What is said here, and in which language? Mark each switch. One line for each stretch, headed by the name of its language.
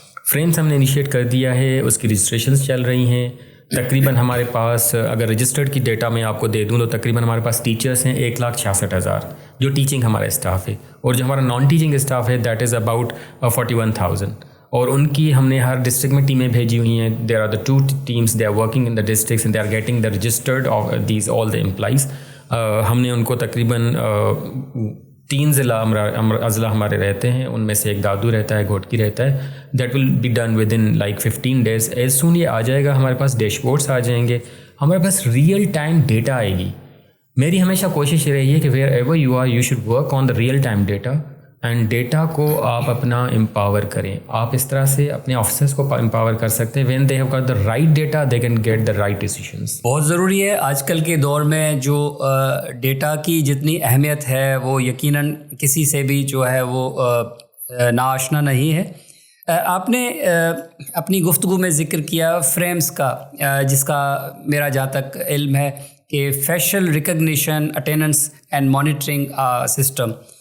Urdu: Frames ہم نے initiate کر دیا ہے, اس کی رجسٹریشنز چل رہی ہیں. تقریباً ہمارے پاس اگر رجسٹرڈ کی ڈیٹا میں آپ کو دے دوں تو تقریباً ہمارے پاس ٹیچرس ہیں 1,66,000 جو ٹیچنگ ہمارا اسٹاف ہے, اور جو ہمارا نان ٹیچنگ اسٹاف ہے
English: That is about 41,000.
Urdu: اور ان کی ہم نے ہر ڈسٹرکٹ میں ٹیمیں بھیجی ہوئی ہیں.
English: There are the 2 teams, they are working in the districts and they are getting the registered of these all the employees.
Urdu: ہم نے ان کو تقریباً 3 اضلاع ہمارے رہتے ہیں, ان میں سے ایک دادو رہتا ہے, گھوٹکی رہتا ہے.
English: That will be done with in like 15 days.
Urdu: As soon یہ آ جائے گا, ہمارے پاس ڈیش بورڈس آ جائیں گے, ہمارے پاس ریئل ٹائم ڈیٹا آئے گی. میری ہمیشہ کوشش یہ رہی ہے کہ
English: Wherever you are you should work on the real time data.
Urdu: And data کو آپ اپنا امپاور کریں. آپ اس طرح سے اپنے آفیسرس کو امپاور کر سکتے ہیں.
English: When they have got the right data they can get the right decisions.
Urdu: بہت ضروری ہے آج کل کے دور میں جو ڈیٹا کی جتنی اہمیت ہے وہ یقیناً کسی سے بھی جو ہے وہ ناآشنا نہیں ہے. آپ نے اپنی گفتگو میں ذکر کیا فریمز کا، جس کا میرا جہاں تک علم ہے کہ facial recognition attendance and monitoring system.